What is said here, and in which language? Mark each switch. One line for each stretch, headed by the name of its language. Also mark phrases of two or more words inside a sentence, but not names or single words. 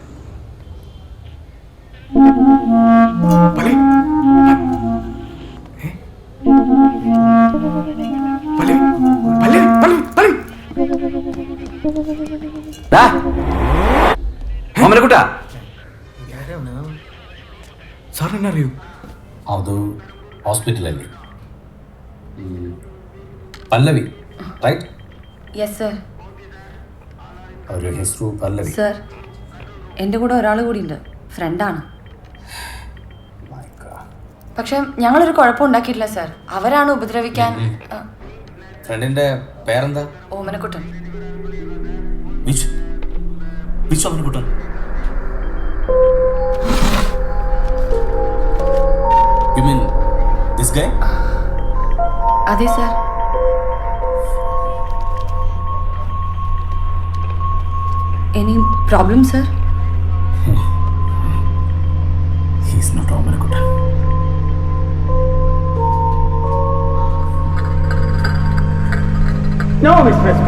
Malayalam: ഓമനക്കുട്ട, സാർ എന്നെ അറിയൂ?
Kannada: ಅದು ಹಾಸ್ಪಿಟಲಲ್ಲಿ ಪಲ್ಲವಿ ರೈಟ್?
English: yes sir.
Kannada: ಅವರ ಹೆಸರು ಪಲ್ಲವಿ.
Malayalam: സർ, എൻ്റെ കൂടെ ഒരാൾ കൂടിയുണ്ട്, ഫ്രണ്ടാണ്. പക്ഷെ ഞങ്ങളൊരു കുഴപ്പമുണ്ടാക്കിയിട്ടില്ല സർ. അവരാണ് ഉപദ്രവിക്കാൻ. ഫ്രണ്ടിന്റെ പേരെന്താ? ഓമനക്കുട്ടൻ.
English: വിച്ച് ഓമനക്കുട്ടൻ? You mean this guy? അതെ സർ. any problem sir? He is not ഓമനക്കുട്ടൻ. No, Mr. SP.